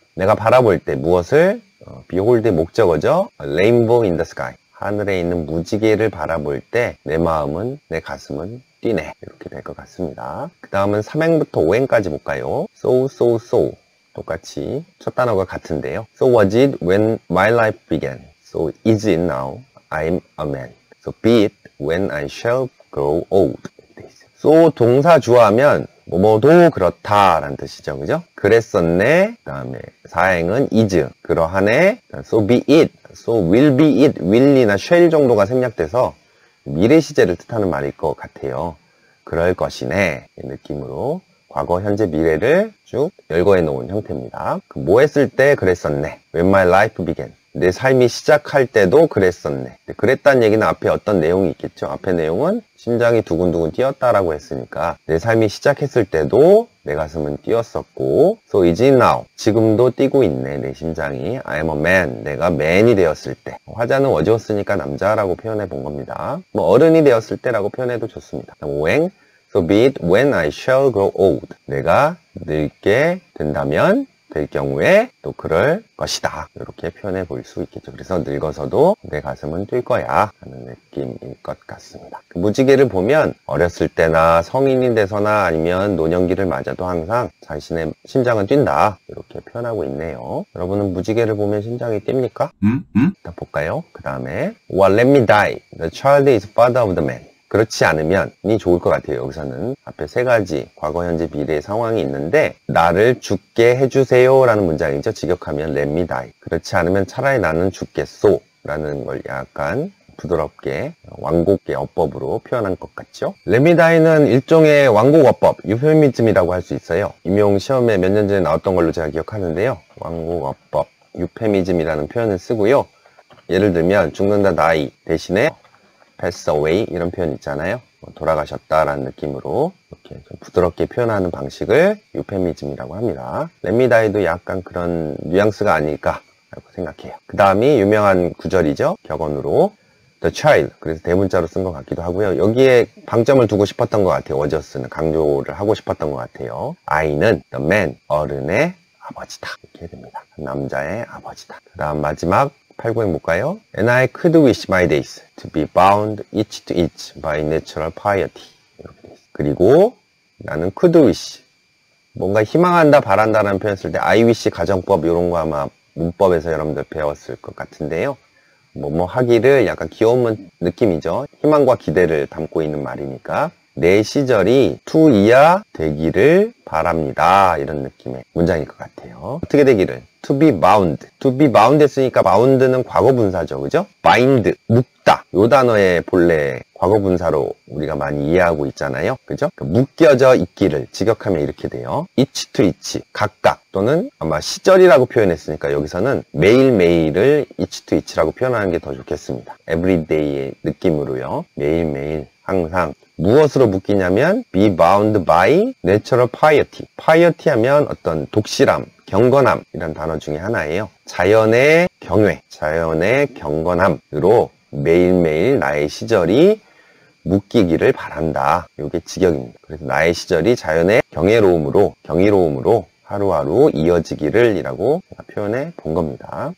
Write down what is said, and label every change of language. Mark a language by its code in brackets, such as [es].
[ko] 내가 바라볼 때 무엇을? behold의 목적어죠. [en] rainbow in the sky. [ko] 하늘에 있는 무지개를 바라볼 때 내 마음은, 내 가슴은 뛰네. 이렇게 될 것 같습니다. 그 다음은 3행부터 5행까지 볼까요? [en] so. [ko] 똑같이 첫 단어가 같은데요. [en] So was it when my life began. So is it now I'm a man. So be it when I shall grow old. [ko] So 동사 주어하면 뭐뭐도 그렇다 라는 뜻이죠. 그죠? 그랬었네. 그 다음에 4행은 is. 그러하네. [en] So be it. So will be it. [ko] will이나 shall 정도가 생략돼서 미래 시제를 뜻하는 말일 것 같아요. 그럴 것이네. 이 느낌으로 과거, 현재, 미래를 쭉 열거해 놓은 형태입니다. 뭐 했을 때 그랬었네. [en] When my life began. [ko] 내 삶이 시작할 때도 그랬었네. 그랬다는 얘기는 앞에 어떤 내용이 있겠죠. 앞에 내용은 심장이 두근두근 뛰었다라고 했으니까 내 삶이 시작했을 때도 내 가슴은 뛰었었고, [en] so is it now. [ko] 지금도 뛰고 있네. 내 심장이. [en] I am a man. [ko] 내가 man이 되었을 때. 화자는 워즈워스니까 남자라고 표현해 본 겁니다. 뭐 어른이 되었을 때라고 표현해도 좋습니다. 5행. [en] So be it when I shall grow old. [ko] 내가 늙게 된다면 될 경우에 또 그럴 것이다. 이렇게 표현해 볼 수 있겠죠. 그래서 늙어서도 내 가슴은 뛸 거야 하는 느낌일 것 같습니다. 그 무지개를 보면 어렸을 때나 성인이 돼서나 아니면 노년기를 맞아도 항상 자신의 심장은 뛴다. 이렇게 표현하고 있네요. 여러분은 무지개를 보면 심장이 뜁니까? 일단 볼까요? 그 다음에 [en] Well, let me die. The child is father of the man. [ko] 그렇지 않으면이 좋을 것 같아요. 여기서는 앞에 세 가지 과거, 현재, 미래의 상황이 있는데 나를 죽게 해주세요 라는 문장이죠. [en] 직역하면 let me die. [ko] 그렇지 않으면 차라리 나는 죽겠소 라는 걸 약간 부드럽게 완곡의 어법으로 표현한 것 같죠. [en] let me die [ko] 는 일종의 완곡 어법, 유페미즘이라고 할 수 있어요. 임용 시험에 몇 년 전에 나왔던 걸로 제가 기억하는데요. 완곡 어법, 유페미즘이라는 표현을 쓰고요. 예를 들면 죽는다 die 대신에 [en] pass away [ko] 이런 표현 있잖아요. 돌아가셨다라는 느낌으로 이렇게 좀 부드럽게 표현하는 방식을 유페미즘이라고 합니다. 렛미다이도 약간 그런 뉘앙스가 아닐까라고 생각해요. 그 다음이 유명한 구절이죠. 격언으로 [en] The child, [ko] 그래서 대문자로 쓴 것 같기도 하고요. 여기에 방점을 두고 싶었던 것 같아요. 워저스는 강조를 하고 싶었던 것 같아요. 아이는 [en] the man, [ko] 어른의 아버지다. 이렇게 됩니다. 남자의 아버지다. 그 다음 마지막 8구행 볼까요? [en] And I could wish my days to be bound each to each by natural piety. [ko] 이렇게 돼 있어요. 그리고 나는 [en] could wish, [ko] 뭔가 희망한다, 바란다라는 표현 쓸 때 [en] I wish [ko] 가정법 이런 거 아마 문법에서 여러분들 배웠을 것 같은데요. 뭐 하기를 약간 귀여운 느낌이죠. 희망과 기대를 담고 있는 말이니까 내 시절이 투이야 되기를 바랍니다. 이런 느낌의 문장일 것 같아요. 어떻게 되기를? [en] To be bound. To be bound 했으니까 bound는 과거분사죠. [ko] 그죠? bind, 묶다. 요 단어의 본래 과거분사로 우리가 많이 이해하고 있잖아요. 그죠? 묶여져 있기를 직역하면 이렇게 돼요. [en] each to each. [ko] 각각 또는 아마 시절이라고 표현했으니까 여기서는 매일매일을 [en] each to each [ko] 라고 표현하는 게 더 좋겠습니다. everyday의 느낌으로요. 매일매일 항상 무엇으로 묶이냐면 [en] be bound by natural piety. [ko] piety 하면 어떤 독실함, 경건함 이런 단어 중에 하나예요. 자연의 경외, 자연의 경건함으로 매일매일 나의 시절이 묶이기를 바란다. 이게 직역입니다. 그래서 나의 시절이 자연의 경이로움으로 하루하루 이어지기를 이라고 표현해 본 겁니다.